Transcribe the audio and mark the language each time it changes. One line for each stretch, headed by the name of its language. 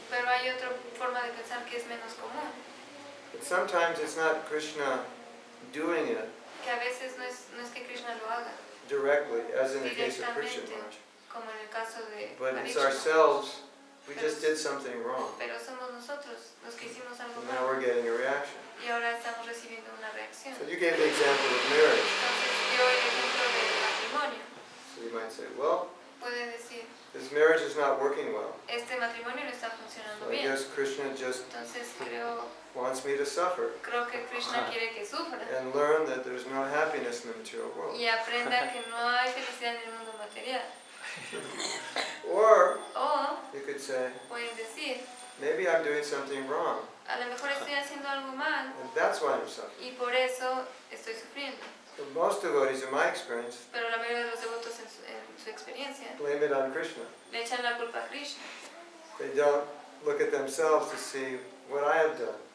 Spanish: Pero hay otra forma de pensar que es menos común.
English: But sometimes it's not Krishna doing it.
Spanish: Que a veces no es que Krishna lo haga.
English: Directly, as in the case of Krishna.
Spanish: Como en el caso de
English: But it's ourselves. We just did something wrong.
Spanish: Pero somos nosotros los que hicimos algo
English: And
Spanish: mal.
English: now we're getting a reaction.
Spanish: Y ahora estamos recibiendo una reacción.
English: So you gave the example of marriage.
Spanish: Entonces dio el ejemplo del matrimonio.
English: So you might say, well,
Spanish: Puede decir,
English: this marriage is not working well.
Spanish: este matrimonio no está funcionando
English: So I
Spanish: bien.
English: guess Krishna just
Spanish: Entonces
English: wants me to suffer
Spanish: creo que Krishna quiere que sufra.
English: and learn that there's no happiness in the material world.
Spanish: Y aprenda que no hay felicidad en el mundo material.
English: Or
Spanish: O
English: you could say,
Spanish: pueden decir,
English: maybe I'm doing something wrong,
Spanish: a lo mejor estoy haciendo algo mal
English: and that's why I'm suffering.
Spanish: y por eso estoy sufriendo.
English: So most devotees, in my experience,
Spanish: Pero la mayoría de los devotos en su experiencia
English: blame it on Krishna.
Spanish: le echan la culpa a Krishna.
English: They don't look at themselves to see what I have done.